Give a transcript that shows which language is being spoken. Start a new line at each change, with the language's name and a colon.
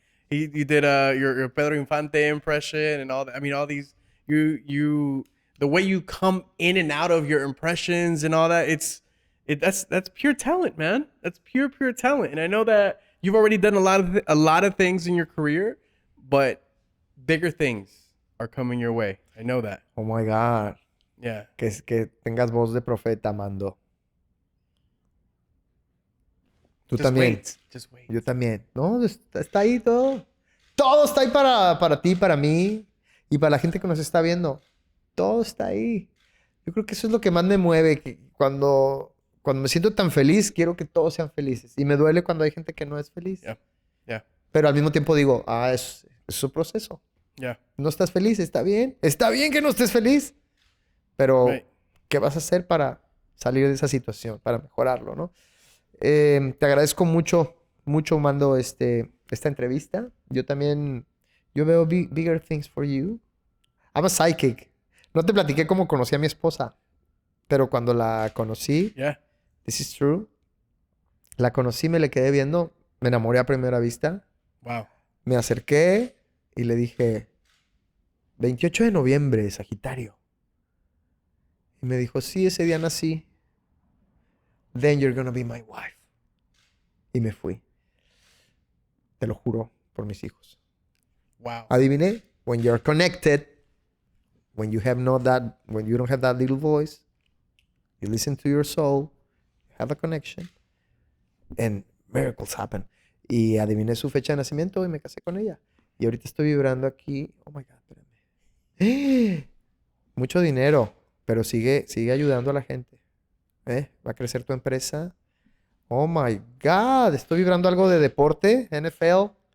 English: You did your Pedro Infante impression and all that. I mean, all these you the way you come in and out of your impressions and all that, that's pure talent, man. That's pure talent. And I know that you've already done a lot of things in your career, but bigger things are coming your way. I know that. Oh my God. Yeah.
Spanish: Que tengas voz de profeta, Mando. Tú
English: Just
Spanish: también.
English: wait. Just wait.
Spanish: Yo también. No, está ahí todo. Todo está ahí para ti, para mí y para la gente que nos está viendo. Todo está ahí. Yo creo que eso es lo que más me mueve. Que cuando me siento tan feliz, quiero que todos sean felices. Y me duele cuando hay gente que no es feliz.
English: Yeah. Yeah.
Spanish: Pero al mismo tiempo digo, es su proceso.
English: Yeah.
Spanish: No estás feliz, está bien. Está bien que no estés feliz. Pero,
English: Right.
Spanish: ¿qué vas a hacer para salir de esa situación? Para mejorarlo, ¿no? Te agradezco mucho, Mando, esta entrevista. Yo veo
English: bigger things for you. I'm a psychic.
Spanish: No te platiqué cómo conocí a mi esposa, pero cuando la conocí,
English: Yeah. this is true,
Spanish: la conocí, me le quedé viendo, me enamoré a primera vista,
English: Wow.
Spanish: me acerqué y le dije, 28 de noviembre, Sagitario. Y me dijo, sí, ese día nací.
English: Then you're gonna be my wife.
Spanish: Y me fui. Te lo juro por mis hijos.
English: Wow.
Spanish: Adiviné.
English: When you're connected, when you don't have that little voice, you listen to your soul, you have a connection, and miracles happen.
Spanish: Y adiviné su fecha de nacimiento y me casé con ella. Y ahorita estoy vibrando aquí.
English: Oh my God,
Spanish: espérame. Mucho dinero, pero sigue ayudando a la gente. Va a crecer tu empresa.
English: Oh my God,
Spanish: estoy vibrando algo de deporte, NFL.